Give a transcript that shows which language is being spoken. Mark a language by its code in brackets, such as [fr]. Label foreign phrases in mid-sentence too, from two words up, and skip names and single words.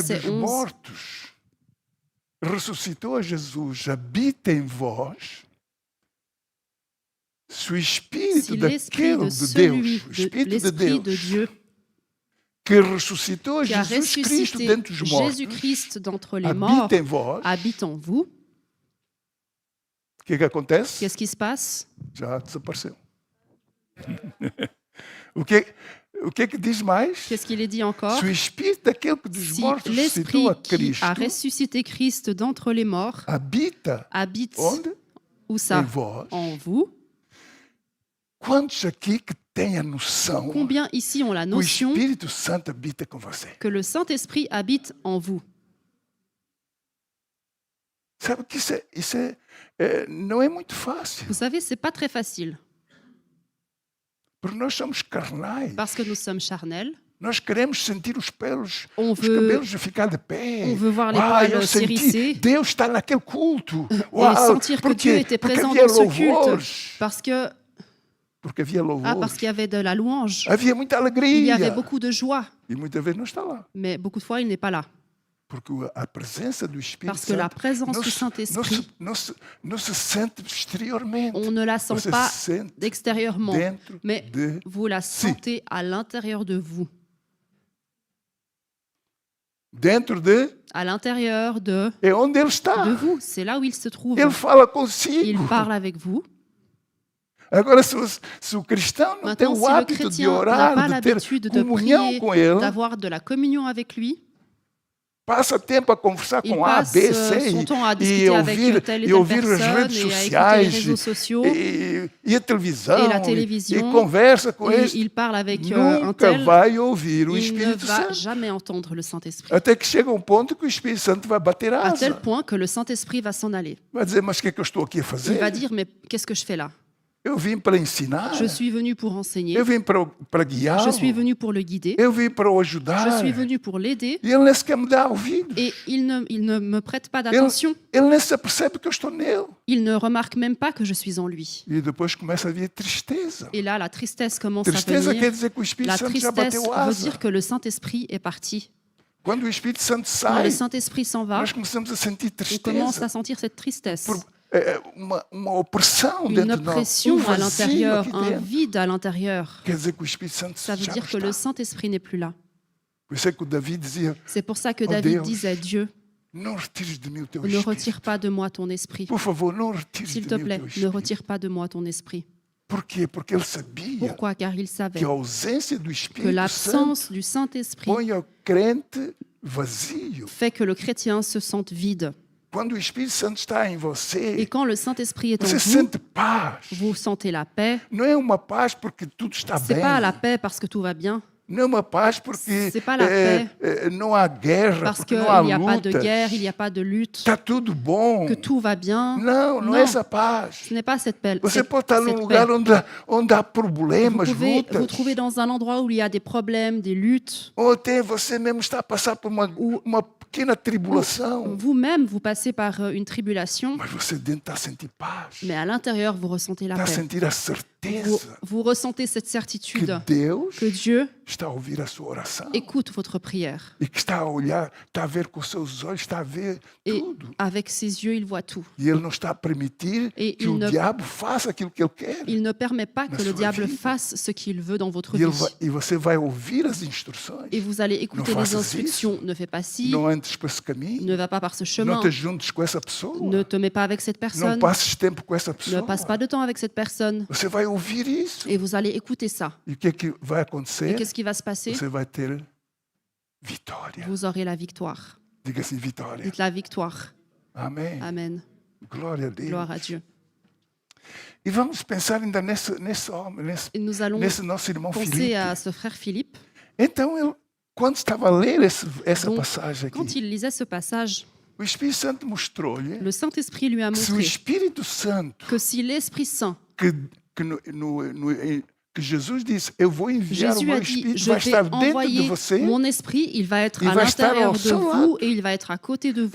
[fr] verset [pt] dos 11. mortos ressuscitou a Jesus habita em vós, se o Espírito [fr] si l'Esprit [pt] daquele [fr] de de celui, [pt] Deus, o de Espírito de [fr] l'Esprit de [pt] Deus, [fr] Dieu, [pt] que ressuscitou a [fr] qui a [pt] Jesus Cristo [fr] ressuscité [pt] dentre os mortos, [fr] Jésus-Christ d'entre les morts, [pt] habita em vós, [fr] habite en vous. [pt] o que acontece? [fr] Qu'est-ce qui se passe? [pt] Já desapareceu. o que diz mais? [fr] Qu'est-ce qu'il est dit encore? [pt] Se o Espírito daquele que dos [fr] Si [pt] mortos [fr] l'Esprit [pt] ressuscitou a [fr] qui [pt] Cristo [fr] a ressuscité Christ d'entre les morts [pt] habita [fr] habite [pt] onde? [fr] où [pt] Em [fr] ça? [pt] vós. [fr] En vous. [pt] Quantos aqui que têm a noção [fr] Combien ici ont la [pt] que o [fr] notion [pt] Espírito Santo habita com você? [fr] que le Saint-Esprit habite en vous? [pt] Sabe que não é muito fácil, [fr] Vous savez, c'est pas très facile [pt] porque nós somos carnais. [fr] parce que nous sommes charnels. [pt] Nós queremos sentir os pelos, [fr] On [pt] os [fr] veut- [pt] cabelos a ficar de pé. [fr] on veut voir les [pt] Uau, [fr] poils [pt] eu senti, [fr] s'hérisser. [pt] Deus está naquele culto. [fr] Et sentir que Dieu était [pt] Porque [fr] présent [pt] havia [fr] dans ce culte. [pt] louvores. [fr] Parce que, [pt] Porque havia louvores. [fr] parce qu'il y avait de la louange. [pt] Havia muita [fr] Il y [pt] alegria. [fr] avait beaucoup de joie. [pt] E muitas vezes não está lá. [fr] Mais beaucoup de fois, il n'est pas là. [pt] Porque a presença do Espírito [fr] Parce que la [pt] Santo [fr] présence [pt] não [fr] du [pt] se, [fr] Saint-Esprit, [pt] não se sente exteriormente. [fr] on ne la sent [pt] Você [fr] pas [pt] sente [fr] extérieurement, [pt] dentro [fr] mais [pt] de [fr] vous la [pt] si. [fr] sentez à l'intérieur de vous. [pt] Dentro de... [fr] À l'intérieur de [pt] É onde ele está. [fr] vous. C'est là où il se trouve. [pt] Ele fala [fr] Il [pt] consigo. [fr] parle avec vous. [pt] Agora, se o cristão não tem [fr] Maintenant, [pt] o [fr] si le [pt] hábito de [fr] chrétien n'a [pt] orar, [fr] pas [pt] de ter [fr] l'habitude de [pt] comunhão [fr] prier, [pt] com ele, [fr] d'avoir de la communion avec lui, [pt] passa tempo a conversar [fr] il [pt] com A, [fr] passe [pt] B, C [fr] son temps à [pt] e [fr] discuter avec telle et telle [pt] ouvir as [fr] personne [pt] redes [fr] et à écouter les [pt] sociais [fr] réseaux sociaux [pt] e a televisão [fr] et la [pt] e [fr] télévision. [pt] conversa com [fr] Et [pt] este. [fr] il parle avec un [pt] Nunca [fr] tel, [pt] vai ouvir o [fr] il ne [pt] Espírito [fr] va [pt] Santo. [fr] jamais entendre le Saint-Esprit. [pt] Até que chega um ponto que o Espírito Santo vai bater [fr] À tel [pt] asa. [fr] point que le Saint-Esprit va s'en aller. [pt] Vai dizer, mas o que é que eu estou aqui a [fr] Il [pt] fazer? [fr] va dire, mais qu'est-ce que je fais là? [pt] Eu vim para ensinar. [fr] Je suis venu pour enseigner. [pt] Eu vim para guiá-lo. [fr] Je suis venu pour le guider. [pt] Eu vim para o [fr] Je [pt] ajudar. [fr] suis venu pour l'aider. [pt] E ele nem sequer me dá ouvidos. [fr] Et il ne me prête pas d'attention. [pt] Ele nem se apercebe que eu estou nele. [fr] Il ne remarque même pas que je suis en lui. [pt] E depois começa a vir tristeza. [fr] Et là, la tristesse commence à [pt] Tristeza quer [fr] venir. [pt] dizer que o Espírito [fr] La [pt] Santo já [fr] tristesse [pt] bateu [fr] veut [pt] asa. [fr] dire que le Saint-Esprit est parti. [pt] Quando o Espírito Santo [fr] Quand [pt] sai, [fr] le Saint-Esprit s'en va, [pt] nós começamos a sentir [fr] on commence [pt] tristeza. [fr] à sentir cette tristesse. [pt] Uma opressão [fr] Une [pt] dentro de nós. [fr] oppression à [pt] Vazio [fr] l'intérieur, [pt] aqui [fr] un [pt] dentro. [fr] vide à l'intérieur. [pt] Quer dizer que o Espírito Santo [fr] Ça veut [pt] já [fr] dire [pt] não [fr] que le [pt] está. [fr] Saint-Esprit n'est plus là. [pt] Por isso é que o Davi dizia, [fr] C'est pour ça que [pt] Oh [fr] David [pt] Deus, [fr] disait, Dieu, [pt] não retires de mim o teu [fr] ne retire [pt] Espírito. [fr] pas de moi ton esprit. [pt] Por favor, não retires [fr] S'il [pt] de [fr] te [pt] mim o [fr] plaît, [pt] teu [fr] ne [pt] Espírito. [fr] retire pas de moi ton esprit. [pt] Por quê? Porque ele sabia [fr] Pourquoi? Car il savait [pt] que a ausência do [fr] que [pt] Espírito Santo [fr] l'absence du Saint-Esprit [pt] põe o crente vazio. [fr] fait que le chrétien se sente vide. [pt] Quando o Espírito Santo está em [fr] Et [pt] você, [fr] quand le Saint-Esprit est en [pt] você [fr] vous, [pt] sente paz. [fr] vous sentez la paix. [pt] Não é uma paz porque tudo está [fr] C'est [pt] bem. [fr] pas la paix parce que tout va bien, [pt] Não é uma paz porque [fr] C'est pas la paix. [pt] Não há guerra, [fr] parce [pt] porque [fr] qu'il [pt] não há [fr] n'y a pas de [pt] lutas. [fr] guerre, il n'y a pas de lutte, [pt] Está tudo bom. [fr] que tout va bien. [pt] Não, não é essa paz. [fr] Ce n'est pas cette paix. [pt] Você pode estar num lugar onde há [fr] Vous [pt] problemas, [fr] pouvez [pt] lutas. [fr] vous trouver dans un endroit où il y a des problèmes, des luttes. [pt] Ou até você mesmo está a passar por uma pequena tribulação. [fr] Vous-même, vous passez par une tribulation, [pt] Mas você dentro está a sentir paz. [fr] mais à l'intérieur, vous ressentez la [pt] Está a [fr] paix. [pt] sentir a [fr] Vous, [pt] certeza [fr] vous ressentez cette [pt] que [fr] certitude [pt] Deus [fr] que Dieu [pt] está a ouvir a sua oração. [fr] écoute votre prière. [pt] E que está a olhar, está a ver com os seus olhos, está a ver [fr] Et [pt] tudo. [fr] avec ses yeux, il voit tout. [pt] E ele não está a permitir [fr] Et [pt] que [fr] il [pt] o [fr] ne- [pt] diabo faça aquilo que ele quer. [fr] Il ne permet pas que [pt] Na [fr] le [pt] sua [fr] diable [pt] vida. [fr] fasse ce qu'il veut dans votre [pt] E, ele [fr] vie. [pt] e você vai ouvir as instruções. [fr] Et vous allez écouter [pt] Não [fr] les [pt] faças [fr] instructions. Ne fais pas ci, [pt] Não andes por esse caminho. [fr] ne va pas par ce [pt] Não [fr] chemin, [pt] te juntes com essa pessoa. [fr] ne te mets pas avec cette [pt] Não [fr] personne, [pt] passes tempo com essa [fr] ne [pt] pessoa. [fr] passe pas de temps avec cette personne. [pt] Você vai ouvir isso. [fr] Et vous allez écouter ça. [pt] E o que é que vai [fr] Et [pt] acontecer? [fr] qu'est-ce qui va se passer? [pt] Você vai ter vitória. [fr] Vous aurez la victoire. [pt] Diga assim, vitória. [fr] Dites la victoire. [pt] Amém. [fr] Amen. [pt] Glória a Deus. [fr] Gloire à Dieu. [pt] E vamos pensar ainda nesse homem, [fr] Et nous allons [pt] nesse nosso irmão [fr] penser [pt] Filipe. [fr] à ce frère Philippe. [pt] Então, quando estava a ler essa [fr] Donc, [pt] passagem [fr] Quand [pt] aqui, [fr] il lisait ce passage, [pt] o Espírito Santo mostrou-lhe [fr] le Saint-Esprit lui a [pt] que se o [fr] montré [pt] Espírito Santo, [fr] que si l'Esprit Saint, [pt] que Jesus disse, eu vou enviar o [fr] Jésus [pt] meu [fr] a dit, [pt] Espírito, [fr] je [pt] vai [fr] vais [pt] estar dentro de [fr] envoyer [pt] você. [fr] mon esprit, il va être Il à [pt] va estar [fr] l'intérieur [pt] ao [fr] de [pt] seu [fr] vous [pt] lado. [fr] et il va être à côté de vous.